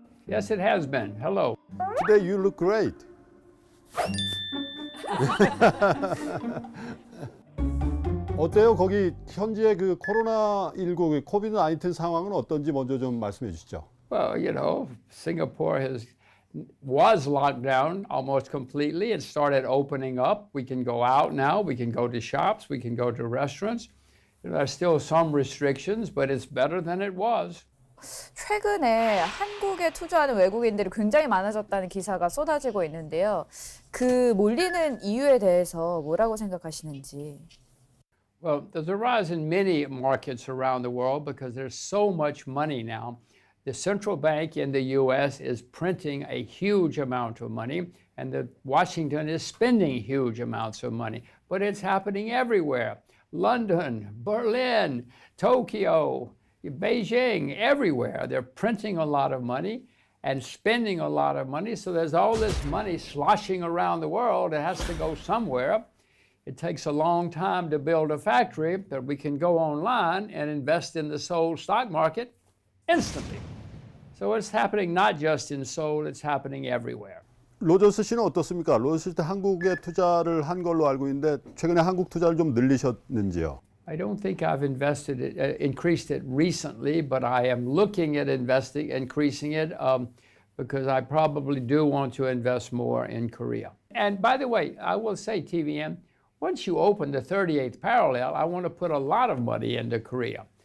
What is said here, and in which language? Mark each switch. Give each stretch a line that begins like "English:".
English: Yes, it has been. Hello. Today you look great.
Korean: 어때요? 거기 현지의 그 코로나19, 코비드 19 상황은 어떤지 먼저 좀 말씀해 주시죠.
English: Well, you know, Singapore was locked down almost completely. It started opening up. We can go out now. We can go to shops. We can go to restaurants. There are still some restrictions, but it's better than it was.
Korean: 최근에 한국에 투자하는 외국인들이 굉장히 많아졌다는 기사가 쏟아지고 있는데요. 그 몰리는 이유에 대해서 뭐라고 생각하시는지.
English: Well, there's a rise in many markets around the world because there's so much money now. The central bank in the U.S. is printing a huge amount of money, and Washington is spending huge amounts of money. But it's happening everywhere. London, Berlin, Tokyo, Beijing, everywhere. They're printing a lot of money and spending a lot of money. So there's all this money sloshing around the world. It has to go somewhere. It takes a long time to build a factory, but we can go online and invest in the Seoul stock market instantly. So it's happening not just in Seoul, it's happening everywhere.
Korean: 로저스 씨는 어떻습니까? 로저스 씨도 한국에 투자를 한 걸로 알고 있는데 최근에 한국 투자를 좀 늘리셨는지요?
English: I don't think I've increased it recently, but I am looking at increasing it because I probably do want to invest more in Korea. And by the way, I will say, TVM, once you open the 38th parallel, I want to put a lot of money into Korea.